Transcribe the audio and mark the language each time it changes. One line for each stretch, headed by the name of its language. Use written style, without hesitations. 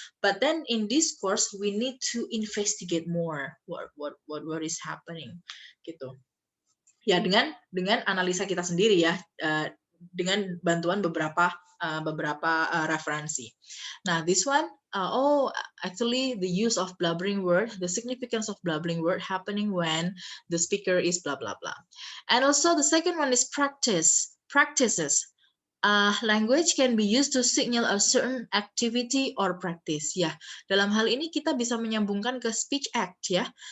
English: But then in discourse we need to investigate more what is happening gitu.
Indonesian: Ya dengan analisa kita sendiri ya, dengan bantuan beberapa referensi.
English: Nah, this one, actually the use of blubbering word, the significance of blubbering word happening when the speaker is blah blah blah. And also the second one is practices. Language can be used to signal a certain activity or practice.
Indonesian: Ya, dalam hal ini kita bisa menyambungkan ke speech act ya.